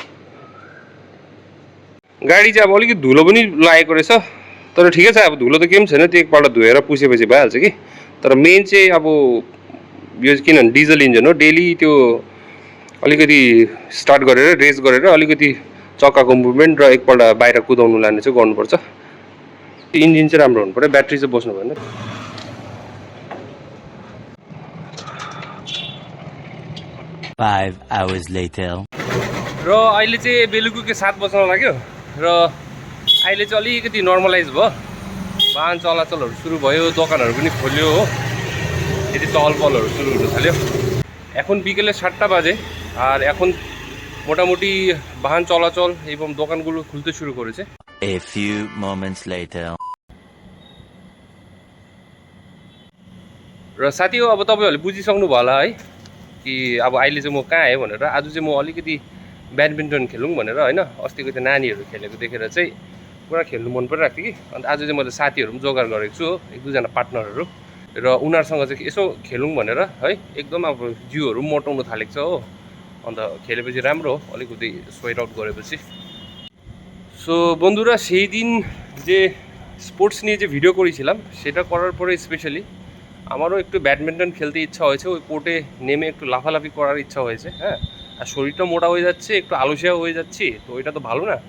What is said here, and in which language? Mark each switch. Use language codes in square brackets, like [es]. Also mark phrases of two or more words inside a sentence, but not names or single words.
[ne] गाडी चाहिँ अब अलिकति धुलो पनि लागेको रहेछ तर ठिकै छ अब धुलो त केही पनि छैन त्यो एकपल्ट धोएर पुसेपछि भइहाल्छ कि तर मेन चाहिँ अब यो किनभने [en] diesel engine [ne] हो डेली त्यो अलिकति स्टार्ट गरेर रेस गरेर अलिकति चक्काको मुभमेन्ट र एकपल्ट बाहिर कुदाउनु लाने चाहिँ गर्नुपर्छ इन्जिन चाहिँ राम्रो हुनु पर्यो ब्याट्री चाहिँ बस्नु भएन [en] 5 hours later [ne] र अहिले चाहिँ बेलुकीको 7 बज्न लाग्यो र अहिले चाहिँ अलिकति नर्मलाइज भयो वाहन चलाचलहरू सुरु भयो दोकानहरू पनि खोल्यो हो यदि चहल पहलहरू सुरु हुन थाल्यो [bn] এখন বিকেলে 7টা বাজে আর এখন মোটামুটি বাহন চলাচল এবং দোকানগুলো খুলতে শুরু করেছে [en] a few moments later [ne] र साथी हो अब तपाईहरुले बुझिसक्नु भयो होला है कि अब अहिले चाहिँ म कहाँ आए भनेर आज चाहिँ म अलिकति ब्याडमिन्टन खेलौँ भनेर हैन अस्तिको त्यो नानीहरु खेलेको देखेर चाहिँ पुरा खेल्नु मन परिरहेको थियो कि अनि आज चाहिँ मैले साथीहरु पनि जोगाड गरेको छु हो एक दुई जना पार्टनरहरु र उनीहरुसँग चाहिँ यसो खेलौँ भनेर है एकदम अब जिउहरु मोटाउन थालेको छ हो अन्त खेलेपछि राम्रो हो अलिकति [en] sweat out [ne] गरेपछि [bn] সো বন্ধুরা সেই দিন যে স্পোর্টস নিয়ে যে ভিডিও করেছিলাম সেটা করার পরে স্পেশালি আমারও একটু ব্যাডমিন্টন খেলতে ইচ্ছা হয়েছে, ওই কোর্টে নেমে একটু লাফালাফি করার ইচ্ছা হয়েছে। হ্যাঁ, আর শরীরটা মোটা হয়ে যাচ্ছে, একটু আলসিয়া হয়ে যাচ্ছি, তো ওইটা তো ভালো না।